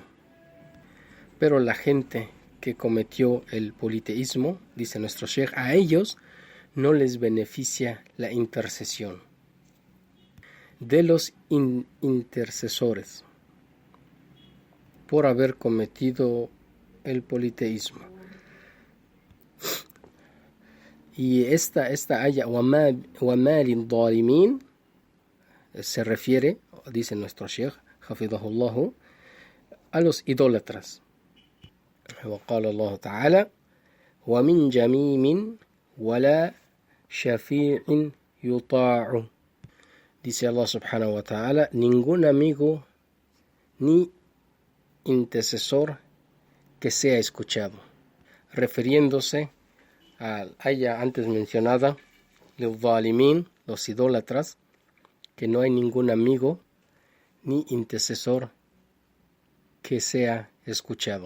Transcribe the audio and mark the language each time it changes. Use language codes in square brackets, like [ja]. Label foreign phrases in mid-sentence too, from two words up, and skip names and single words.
[es] Pero la gente que cometió el politeísmo, dice nuestro Sheikh, a ellos no les beneficia la intercesión de los intercesores por haber cometido el politeísmo. Y esta aya, [ar] وَمَا لِلظَّالِمِينَ, [es] se refiere, dice nuestro Sheikh, Hafidahullahu, a los idólatras. [ar] وقال الله تعالى: وَمِنْ جَمِيمٍ وَلَا شَفِيعٍ يُطَاعُ. [es] Dice Allah [ar] سبحانه وتعالى: [es] ningún amigo ni intercesor que sea escuchado, refiriéndose al aya antes mencionada, لِلظَّالِمِينَ, los idólatras, que no hay ningún amigo ni intercesor que sea escuchado.